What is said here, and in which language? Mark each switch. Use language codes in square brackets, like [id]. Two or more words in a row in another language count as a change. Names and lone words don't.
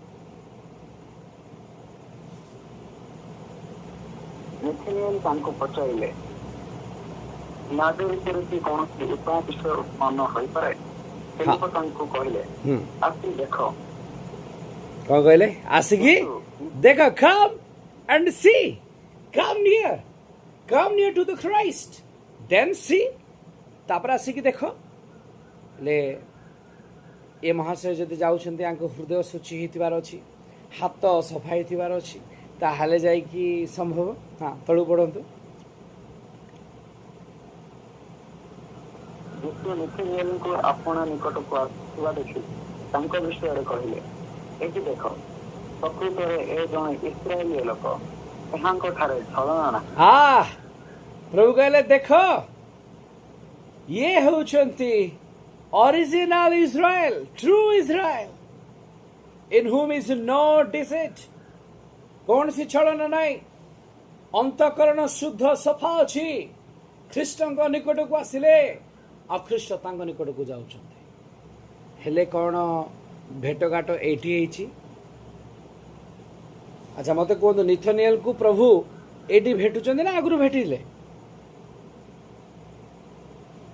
[or] ନିଥେନିଏଲ ତାଙ୍କୁ ପଚାରିଲେ, ନାଜରୀଥିରୁ କି କୌଣସି ଉତ୍ତମ ବିଷୟ ଉତ୍ପନ୍ନ ହୋଇପାରେ? ଫିଲିପ ତାଙ୍କୁ କହିଲେ, ଆସି ଦେଖ। କ'ଣ କହିଲେ? ଆସିକି ଦେଖ, [en] come and see, come near to the Christ, then see। [or] ତାପରେ ଆସିକି ଦେଖ। ହେଲେ ଏ ମହାଶୟ ଯଦି ଯାଉଛନ୍ତି, ୟାଙ୍କ ହୃଦୟ ଶୁଚି ହେଇଥିବାର ଅଛି, ହାତ ସଫା ହେଇଥିବାର ଅଛି, ତାହେଲେ ଯାଇକି ସମ୍ଭବ। ତଳୁ ପଢ଼ନ୍ତୁ। ଯୀଶୁ ନିଥେନିଏଲଙ୍କୁ ଆପଣା ନିକଟକୁ ଆସିଥିବା ଦେଖି ତାଙ୍କ ବିଷୟରେ କହିଲେ, ଏଠି ଦେଖ, ପ୍ରକୃତରେ ଏ ଜଣେ ଇସ୍ରାଏଲୀୟ ଲୋକ, ଏହାଙ୍କ ଠାରେ ଛଳନା ନାହିଁ। ପ୍ରଭୁ କହିଲେ, ଦେଖ, ଇଏ ହେଉଛନ୍ତି ଅରିଜିନାଲ ଇସ୍ରାଏଲ, ଟ୍ରୁ ଇସ୍ରାଏଲ, [en] in whom is no deceit। [or] କୌଣସି ଛଳନା ନାହିଁ, ଅନ୍ତଃକରଣ ଶୁଦ୍ଧ ସଫା ଅଛି। ଖ୍ରୀଷ୍ଟଙ୍କ ନିକଟକୁ ଆସିଲେ, ଆଉ ଖ୍ରୀଷ୍ଟ ତାଙ୍କ ନିକଟକୁ ଯାଉଛନ୍ତି। ହେଲେ କ'ଣ ଭେଟଘାଟ ଏଇଠି ହେଇଛି? ଆଚ୍ଛା, ମୋତେ କୁହନ୍ତୁ, ନିଥନିଏଲକୁ ପ୍ରଭୁ ଏଇଠି ଭେଟୁଛନ୍ତି ନା ଆଗରୁ ଭେଟିଲେ?